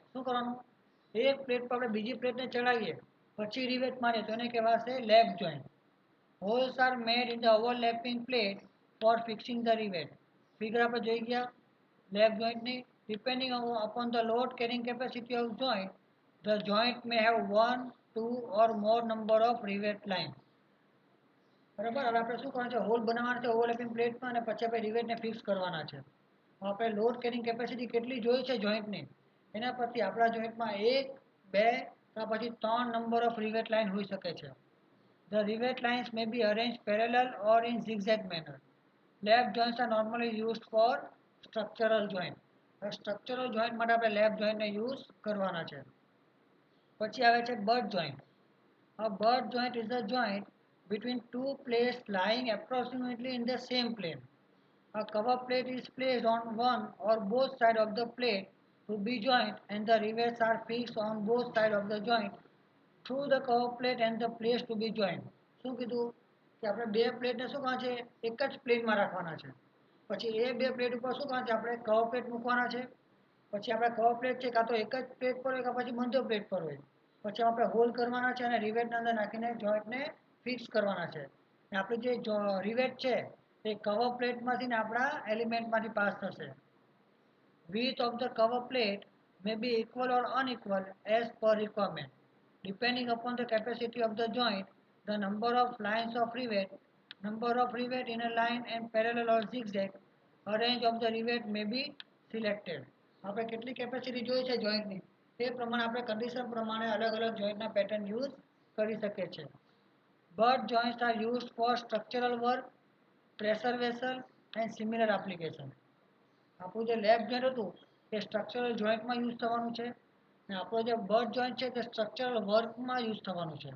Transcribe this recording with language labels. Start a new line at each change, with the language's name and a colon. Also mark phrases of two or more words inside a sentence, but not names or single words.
Gujarati: શું કરવાનું, એક પ્લેટ પર આપણે બીજી પ્લેટને ચડાવીએ પછી રિવેટ મારીએ તો એને કહેવાશે
English: lap joint. holes are made in the overlapping plate for fixing the rivet. ફિગર
Gujarati: આપણે જોઈ ગયા
English: lap jointની. depending upon the load carrying capacity of joint, the joint may have one, two or more number of rivet line.
Gujarati: બરાબર. હવે આપણે શું કરવાનું છે, હોલ બનાવવાના છે
English: overlapping plateમાં
Gujarati: અને પછી આપણે રિવેટને ફિક્સ કરવાના છે. આપણે
English: load carrying capacity
Gujarati: કેટલી જોઈ છે જોઈન્ટની, એના પરથી આપણા જોઈન્ટમાં એક, બે કે પછી ત્રણ
English: number of rivet line
Gujarati: હોઈ શકે છે.
English: The rivet lines may be arranged parallel or in zigzag manner. Lap joints are normally used for structural joint. structural joint
Gujarati: માટે આપણે
English: lap jointને
Gujarati: યુઝ કરવાના છે. પછી આવે છે
English: butt joint. A butt joint is a joint between two plates lying approximately in the same plane. A cover plate is placed on one or both sides of the plate to be joint and the rivets are fixed on both sides of the joint through the cover plate and the plates to be joined.
Gujarati: શું કીધું કે આપણે બે પ્લેટને શું કરવાના છે એક જ પ્લેનમાં રાખવાના છે. પછી એ બે પ્લેટ ઉપર શું કરવાનું છે આપણે
English: cover plate
Gujarati: મૂકવાના છે. પછી આપણે
English: cover plate
Gujarati: છે કાં તો એક જ પ્લેટ પર હોય કાં પછી બંધો પ્લેટ પર હોય. પછી આપણે હોલ કરવાના છે અને રિવેટના અંદર નાખીને જોઈન્ટને ફિક્સ કરવાના છે. અને આપણી જે રિવેટ છે એ
English: cover plateમાંથી
Gujarati: ને આપણા એલિમેન્ટમાંથી પાસ થશે.
English: Width of the cover plate may be equal or unequal as per requirement. Depending upon the capacity of the joint, the number of lines of rivet in a line and parallel or zigzag, a range of the rivet may be selected.
Gujarati: આપણે કેટલી કેપેસિટી જોઈ છે જોઈન્ટની તે પ્રમાણે આપણે કન્ડિશન પ્રમાણે અલગ અલગ જોઈન્ટના પેટર્ન યુઝ કરી શકીએ છીએ.
English: butt joints are used for structural work, pressure vessel and similar application.
Gujarati: આપણું જે
English: lap joint
Gujarati: હતું એ
English: structural jointમાં
Gujarati: યુઝ થવાનું છે અને આપણો જે
English: butt joint
Gujarati: છે તે
English: structural workમાં
Gujarati: યુઝ થવાનું છે.